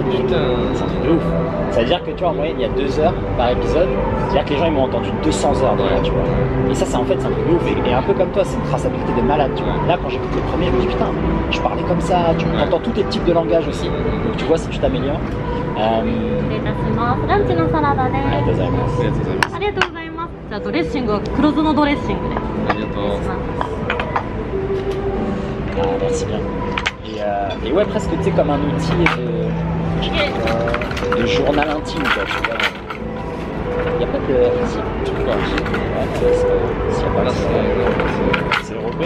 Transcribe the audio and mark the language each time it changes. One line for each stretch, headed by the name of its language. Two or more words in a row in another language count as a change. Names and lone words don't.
French: Putain, c'est un truc de ouf. Ça veut dire que, tu vois, en moyenne, il y a 2 heures par épisode. C'est-à-dire que les gens, ils m'ont entendu 200 heures déjà, tu vois. Et ça, c'est en fait, c'est un truc de ouf. Et un peu comme toi, c'est une traçabilité de malade, tu vois. Là, quand j'écoute le premier, je me dis, putain, je parlais comme ça, tu entends tous tes types de langage aussi. Donc, tu vois si tu t'améliores.
Japanese: 失礼いたします。ランチのサラダです。ありがとうございます。ありがとうございます。 じゃあドレッシングは黒酢のドレッシングで。ありがとう。
French: Ah, merci bien. Et ouais, presque tu sais comme un outil de journal intime quoi, tu vois. Il n'y a pas de... Si, tu vois. S'il n'y a pas de... C'est européen.